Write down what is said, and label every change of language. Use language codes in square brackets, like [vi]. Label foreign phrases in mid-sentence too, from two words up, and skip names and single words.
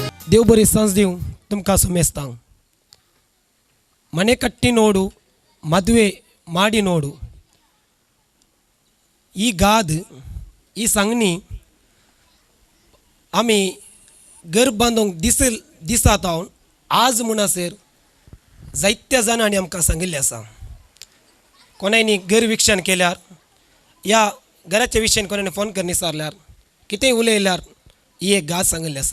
[kok] देव बरी सांज दिवं तुमकां सुमेस्तां [kn] ಮನೆ ಕಟ್ಟಿ ನೋಡು ಮದುವೆ ಮಾಡಿ ನೋಡು [kok] ಈ गाद ಈ सांगणी आमी घर बांदूंक दिसात आज म्हणसर जायत्या जाणांनी आमकां सांगिल्लें आसा. कोणायनी घर विकशन केल्यार या घराच्या विशयान कोणाने फोन करून विचारल्यार कितेंय उलयल्यार ही एक गाद सांगिल्ली आसा.